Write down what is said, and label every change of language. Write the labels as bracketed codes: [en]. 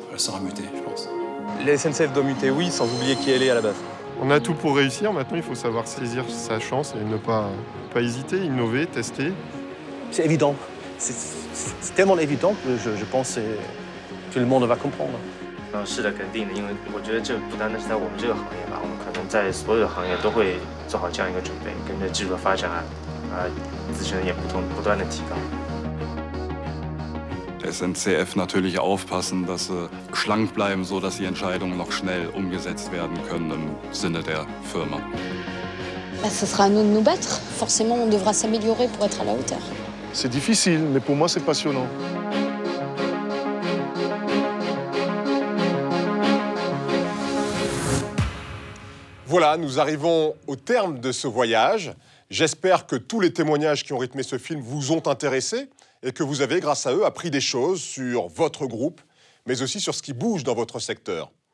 [fr] Elle saura muter, je pense. La SNCF doit muter, oui, sans oublier qui elle est à la base. On a tout pour réussir, maintenant il faut savoir saisir sa chance et ne pas hésiter, innover, tester. C'est évident. C'est tellement évident que je pense que tout le monde va comprendre. [zh] 是的，肯定的，因为我觉得这不单单是在我们这个行业吧，我们可能在所有的行业都会做好这样一个准备，跟着技术的发展自身也不断的提高。 [de] Der SNCF natürlich aufpassen, dass sie schlank bleiben, so dass die Entscheidungen noch schnell umgesetzt werden können im Sinne der Firma. [fr] Ce sera à nous de nous battre. Forcément, on devra s'améliorer pour être à la hauteur. C'est difficile, mais pour moi, c'est passionnant. Voilà, nous arrivons au terme de ce voyage. J'espère que tous les témoignages qui ont rythmé ce film vous ont intéressé et que vous avez, grâce à eux, appris des choses sur votre groupe, mais aussi sur ce qui bouge dans votre secteur.